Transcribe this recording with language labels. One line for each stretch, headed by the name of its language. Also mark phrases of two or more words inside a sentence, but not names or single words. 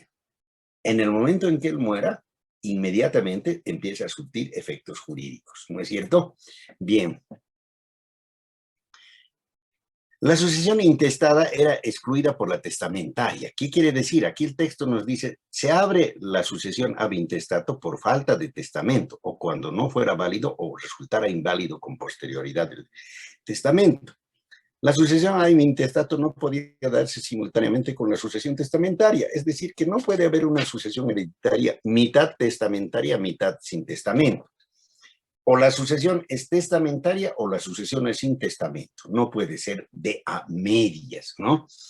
Spanish: En el momento en que él muera, inmediatamente empieza a surtir efectos jurídicos, ¿no es cierto? Bien. La sucesión intestada era excluida por la testamentaria. ¿Qué quiere decir? Aquí el texto nos dice, se abre la sucesión
Latin: ab intestato
Spanish: por falta de testamento, o cuando no fuera válido o resultara inválido con posterioridad del testamento. La sucesión
Latin: ab intestato
Spanish: no podía darse simultáneamente con la sucesión testamentaria, es decir, que no puede haber una sucesión hereditaria mitad testamentaria, mitad sin testamento. O la sucesión es testamentaria o la sucesión es sin testamento, no puede ser de a medias, ¿no?